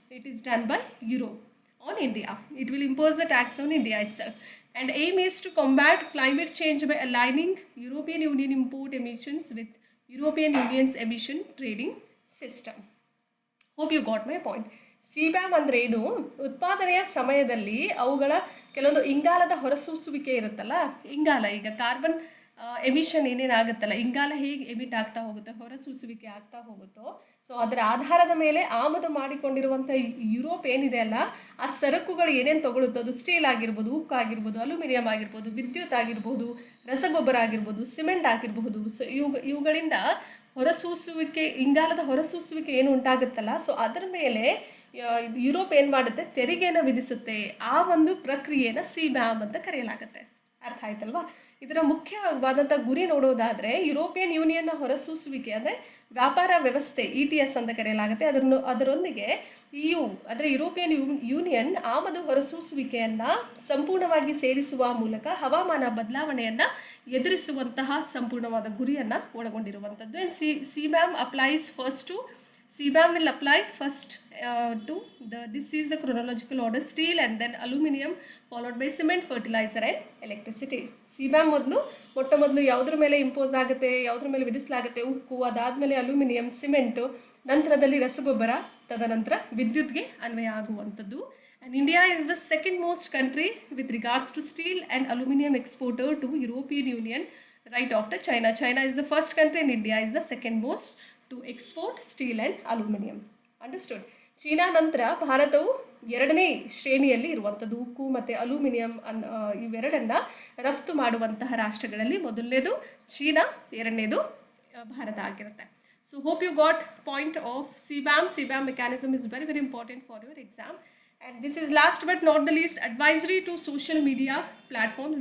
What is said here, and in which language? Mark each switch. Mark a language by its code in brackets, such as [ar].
[en] It is done by Europe on India. It will impose the tax on India itself. And aim is to combat climate change by aligning European Union import emissions with European Union's emission trading system. Hope you got my point. [kn] ಸಿಬ್ಯಾಮ್ ಅಂದ್ರೆ ಏನು? ಉತ್ಪಾದನೆಯ ಸಮಯದಲ್ಲಿ ಅವುಗಳ ಕೆಲವೊಂದು ಇಂಗಾಲದ ಹೊರಸೂಸುವಿಕೆ ಇರುತ್ತಲ್ಲ, ಇಂಗಾಲ ಈಗ ಕಾರ್ಬನ್ ಎಮಿಷನ್ ಏನೇನಾಗುತ್ತಲ್ಲ, ಇಂಗಾಲ ಹೇಗೆ ಎಮಿಟ್ ಆಗ್ತಾ ಹೋಗುತ್ತೆ, ಹೊರಸೂಸುವಿಕೆ ಆಗ್ತಾ ಹೋಗುತ್ತೋ, ಸೊ ಅದರ ಆಧಾರದ ಮೇಲೆ ಆಮದು ಮಾಡಿಕೊಂಡಿರುವಂಥ ಯುರೋಪ್ ಏನಿದೆ ಅಲ್ಲ, ಆ ಸರಕುಗಳು ಏನೇನು ತಗೊಳುತ್ತೋ, ಅದು ಸ್ಟೀಲ್ ಆಗಿರ್ಬೋದು, ಉಕ್ಕು ಆಗಿರ್ಬೋದು, ಅಲ್ಯೂಮಿನಿಯಂ ಆಗಿರ್ಬೋದು, ವಿದ್ಯುತ್ ಆಗಿರ್ಬೋದು, ರಸಗೊಬ್ಬರ ಆಗಿರ್ಬೋದು, ಸಿಮೆಂಟ್ ಆಗಿರಬಹುದು. ಸೊ ಇವುಗಳಿಂದ ಹೊರಸೂಸುವಿಕೆ, ಇಂಗಾಲದ ಹೊರಸೂಸುವಿಕೆ ಏನು ಉಂಟಾಗುತ್ತಲ್ಲ, ಸೊ ಅದರ ಮೇಲೆ ಯುರೋಪ್ ಏನು ಮಾಡುತ್ತೆ, ತೆರಿಗೆಯನ್ನು ವಿಧಿಸುತ್ತೆ. ಆ ಒಂದು ಪ್ರಕ್ರಿಯೆನ ಸಿಬ್ಯಾಮ್ ಅಂತ ಕರೆಯಲಾಗುತ್ತೆ. ಅರ್ಥ ಆಯ್ತಲ್ವಾ? ಇದರ ಮುಖ್ಯವಾದಂಥ ಗುರಿ ನೋಡೋದಾದರೆ, ಯುರೋಪಿಯನ್ ಯೂನಿಯನ್ನ ಹೊರಸೂಸುವಿಕೆ ಅಂದರೆ ವ್ಯಾಪಾರ ವ್ಯವಸ್ಥೆ ETS ಅಂತ ಕರೆಯಲಾಗುತ್ತೆ. ಅದರೊಂದಿಗೆ EU ಅಂದರೆ ಯುರೋಪಿಯನ್ ಯೂನಿಯನ್ ಆಮದು ಹೊರಸೂಸುವಿಕೆಯನ್ನು ಸಂಪೂರ್ಣವಾಗಿ ಸೇರಿಸುವ ಮೂಲಕ ಹವಾಮಾನ ಬದಲಾವಣೆಯನ್ನು ಎದುರಿಸುವಂತಹ ಸಂಪೂರ್ಣವಾದ ಗುರಿಯನ್ನು ಒಳಗೊಂಡಿರುವಂಥದ್ದು. [en] And CBAM applies first to CBAM will apply first to this is the chronological order: steel and then aluminium, followed by cement, fertilizer and electricity. [kn] CBAM ಮೊಟ್ಟ ಮೊದಲು ಯಾವುದ್ರ ಮೇಲೆ ಇಂಪೋಸ್ ಆಗುತ್ತೆ, ಯಾವುದ್ರ ಮೇಲೆ ವಿಧಿಸಲಾಗುತ್ತೆ? ಉಕ್ಕು, ಅದಾದಮೇಲೆ ಅಲ್ಯೂಮಿನಿಯಂ, ಸಿಮೆಂಟು, ನಂತರದಲ್ಲಿ ರಸಗೊಬ್ಬರ, ತದನಂತರ ವಿದ್ಯುತ್ಗೆ ಅನ್ವಯ ಆಗುವಂಥದ್ದು. [en] And India is the second most country with regards to steel and aluminium exporter to European Union right after China. China is the first country and India is the second most to export steel and aluminum. Understood? [kn] China ನಂತರ ಭಾರತವು ಎರಡನೇ ಶ್ರೇಣಿಯಲ್ಲಿ ಇರುವಂಥದ್ದು. ಉಕ್ಕು ಮತ್ತು aluminium ಇವೆರಡನ್ನು ರಫ್ತು ಮಾಡುವಂತಹ ರಾಷ್ಟ್ರಗಳಲ್ಲಿ ಮೊದಲನೇದು ಚೀನಾ, ಎರಡನೇದು ಭಾರತ ಆಗಿರುತ್ತೆ. [en] So hope you got point of CBAM. CBAM mechanism is very very important for your exam. And this is last but not the least, advisory to social media platforms.